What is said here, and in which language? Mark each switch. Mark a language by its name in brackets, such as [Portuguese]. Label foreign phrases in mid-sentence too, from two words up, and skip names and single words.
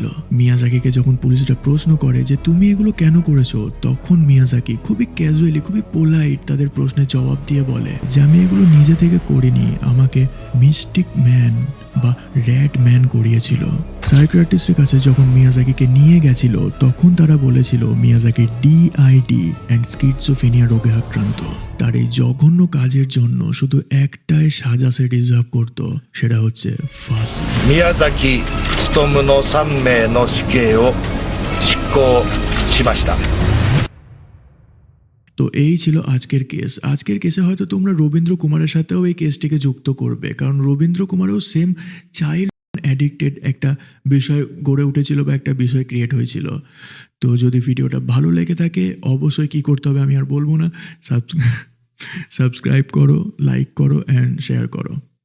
[Bangla] মিয়াজাকিকে যখন পুলিশরা প্রশ্ন করে যে তুমি এগুলো কেন করেছো, তখন মিয়াজাকি খুবই ক্যাজুয়ালি, খুবই পোলাইট তাদের প্রশ্নের জবাব দিয়ে বলে যে আমি এগুলো নিজে থেকে করিনি, আমাকে [English] mystic man [Bangla] বা [English] rad man [Bangla] করিয়েছিল। সাইকিয়াট্রিস্টের কাছে যখন মিয়াজাকিকে নিয়ে গেছিল তখন তারা বলেছিল মিয়াজাকি [English] DID and schizophrenia [Bangla] রোগে আক্রান্ত। তার এই জঘন্য কাজের জন্য শুধু একটাই সাজা সে ডিজার্ভ করত, সেটা হচ্ছে ফাঁসি। [Japanese] 宮崎勉の3名の死刑を執行しました。 [Bangla] তো এই ছিল আজকের কেস। আজকের কেসে হয়তো তোমরা রবীন্দ্র কুমারের সাথেও এই কেসটিকে যুক্ত করবে, কারণ রবীন্দ্র কুমারও [English] same child addicted [Bangla] একটা বিষয় গড়ে উঠেছিল বা একটা বিষয় ক্রিয়েট হয়েছিল। তো যদি ভিডিওটা ভালো লেগে থাকে অবশ্যই কি করতে হবে আমি আর বলবো না, সাবস্ক্রাইব করো, লাইক করো অ্যান্ড শেয়ার করো।